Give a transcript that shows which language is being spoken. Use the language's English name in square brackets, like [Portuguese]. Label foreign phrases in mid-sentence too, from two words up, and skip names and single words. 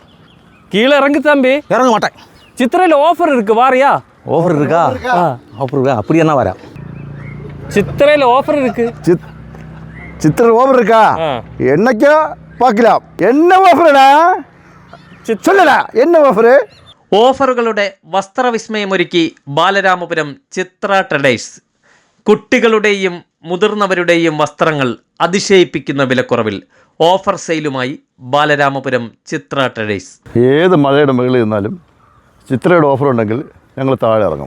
[Tamil] கீழே இறங்கு தம்பி. இறங்க மாட்டேன். சித்திரையில் ஆஃபர் இருக்கு வாரியா? ஆஃபர் இருக்கா? ஆஃபர் இருக்கா? அப்படி என்ன வரேன். சித்திரையில் ஆஃபர் இருக்கு. சித்திரை ஓவர் இருக்கா? என்னைக்கோ பார்க்கலாம். என்ன ഓഫറടാ? சொல்லடா. என்ன ഓഫർ? [Malayalam] ഓഫറുകളുടെ വസ്ത്രവിസ്മയമൊരുക്കി ബാലരാമപുരം ചിത്ര ട്രഡേഴ്സ്. കുട്ടികളുടെയും മുതിർന്നവരുടെയും വസ്ത്രങ്ങൾ അതിശയിപ്പിക്കുന്ന വിലക്കുറവിൽ [English] offer saleumaayi [Malayalam] ബാലരാമപുരം ചിത്ര ട്രഡേഴ്സ്. ഏത് മഴയുടെ മുകളിൽ നിന്നാലും ചിത്രയുടെ ഓഫർ ഉണ്ടെങ്കിൽ ഞങ്ങൾ താഴെ ഇറങ്ങും.